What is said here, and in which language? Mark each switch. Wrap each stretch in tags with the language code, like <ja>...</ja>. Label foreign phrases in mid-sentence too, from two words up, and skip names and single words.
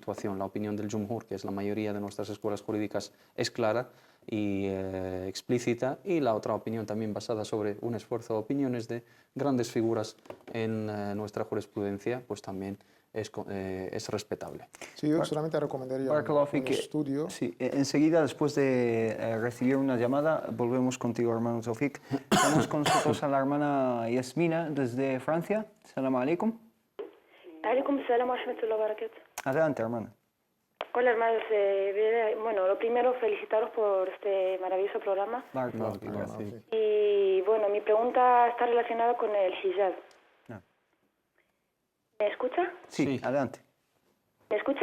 <es>La opinión del Jumhur, que es la mayoría de nuestras escuelas jurídicas, es clara y explícita, y la otra opinión también basada sobre un esfuerzo de opiniones de grandes figuras en nuestra jurisprudencia, pues también es respetable. Sí, yo solamente recomendaría un estudio. Sí, enseguida, después de recibir una llamada, volvemos contigo, hermano Tawfiq. Estamos con nosotros a la hermana Yasmina desde Francia.</es> <ar>سلام عليكم. عليكم السلام ورحمة الله وبركاته.</ar> <es>Adelante, hermana. Hola, hermanos. Bueno, lo primero, felicitaros por este maravilloso programa. Gracias. Y bueno, mi pregunta está relacionada con el hijab. ¿Me escucha? Sí, adelante. ¿Me escucha?</es>